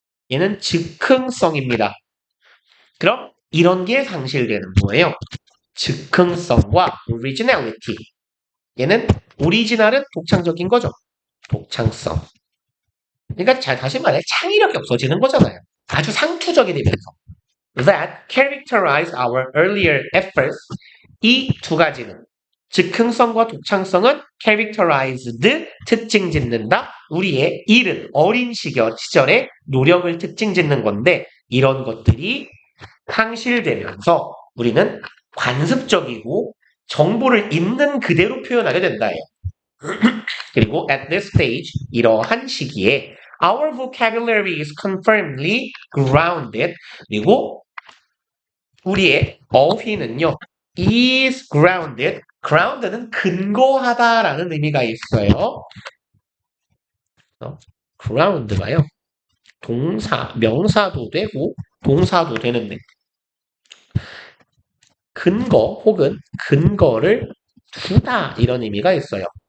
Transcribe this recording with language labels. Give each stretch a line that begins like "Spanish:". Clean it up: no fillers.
Korean: 얘는 즉흥성입니다. 그럼 이런 게 상실되는 거예요. 즉흥성과
English: originality.
Korean: 얘는 오리지널은 독창적인 거죠. 독창성. 그러니까 다시 말해 창의력이 없어지는 거잖아요. 아주 상투적이 되면서.
English: That characterize our earlier efforts.
Korean: 이 두 가지는 즉흥성과 독창성은
English: characterized
Korean: 특징 짓는다. 우리의 이른 어린 시절의 노력을 특징 짓는 건데 이런 것들이 상실되면서 우리는 관습적이고 정보를 있는 그대로 표현하게 된다예요. 그리고
English: at this stage
Korean: 이러한 시기에
English: our vocabulary is confirmedly grounded.
Korean: 그리고 우리의 어휘는요
English: is grounded. ground
Korean: 는 근거하다라는 의미가 있어요.
English: ground
Korean: 가요 동사, 명사도 되고 동사도 되는데 근거 혹은 근거를 두다 이런 의미가 있어요.